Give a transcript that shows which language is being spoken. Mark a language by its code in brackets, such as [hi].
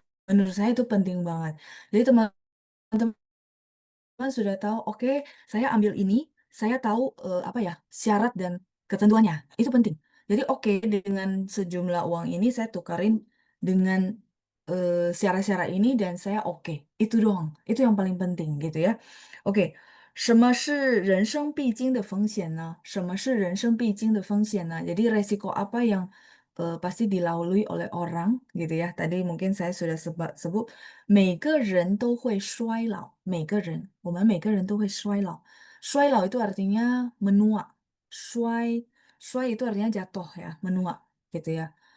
[id] Menurut saya itu penting banget. Jadi teman-teman sudah tahu, "Oke, saya ambil ini, saya tahu, apa ya, syarat dan ketentuannya." Itu penting. Jadi oke, dengan sejumlah uang ini saya tukarin dengan, syarat-syarat ini dan saya oke. Itu doang, itu yang paling penting gitu ya. [zh] Oke, 什么是人生必经的风险呢？什么是人生必经的风险呢？ [id] Jadi resiko apa yang, pasti dilalui oleh orang gitu ya. Tadi mungkin saya sudah sebut [zh] 每个人都会衰老，每个人，我们每个人都会衰老。 [id] 衰老 itu artinya menua, 衰 itu artinya jatuh ya, menua gitu ya.